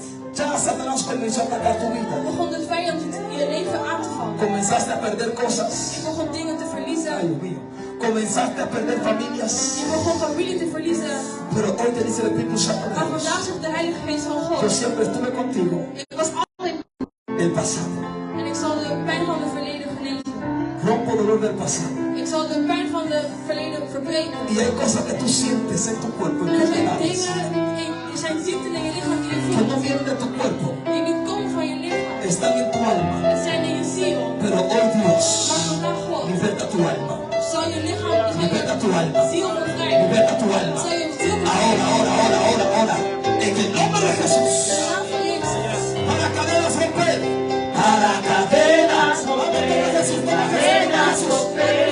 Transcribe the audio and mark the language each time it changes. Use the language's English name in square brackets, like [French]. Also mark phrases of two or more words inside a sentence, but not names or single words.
[Spanish] ya Satanás comenzó a atacar tu vida. [Dutch] begon de vijand je leven aan te vallen. [Spanish] Comenzaste a perder cosas. [Dutch] Je begon dingen te [Spanish] Ay, [Dutch] verliezen. [Spanish] Dios mío. Comenzaste a perder familias. [Dutch] Je begon familie te verliezen. [Spanish] Pero hoy te dice el Espíritu Santo de [Dutch] Maar [Spanish] Dios, [Dutch] vandaag zegt de Heilige Geest van [Spanish] yo [Dutch] God, [Spanish] siempre estuve contigo [Dutch] ik was altijd [Spanish] del pasado. [Dutch] en ik zal de pijn van het verleden genezen. [Spanish] Rompo dolor del pasado. [Dutch] Ik zal de pijn van het verleden verbreken. [Spanish] Y hay cosas que tú sientes en tu cuerpo, en [Dutch] En er [Spanish] tus [Dutch] zijn [Spanish] labios, [Dutch] dingen, er zijn ziekten in je lichaam die je [Spanish] que [Dutch] voelt, [Spanish] no vienen de tu cuerpo, [Dutch] die niet komen van je lichaam. [Spanish] están en tu alma. [Dutch] Het zijn in je ziel. [Spanish] Pero hoy Dios [Dutch] Maar vandaag God [Spanish] liberta tu alma. [Dutch] zal je lichaam, [Spanish] Liberta tu [Dutch] zal [Spanish] alma. [Dutch] je ziel bevrijden. [Spanish] Liberta tu alma. [Dutch] Zal je ziel [Spanish] Ahora, ahora, ahora, ahora, ahora. En el nombre de Jesús. [Dutch] naam van Jezus. [Spanish] Para cadenas romper. Para cadenas romper. Cadenas romper.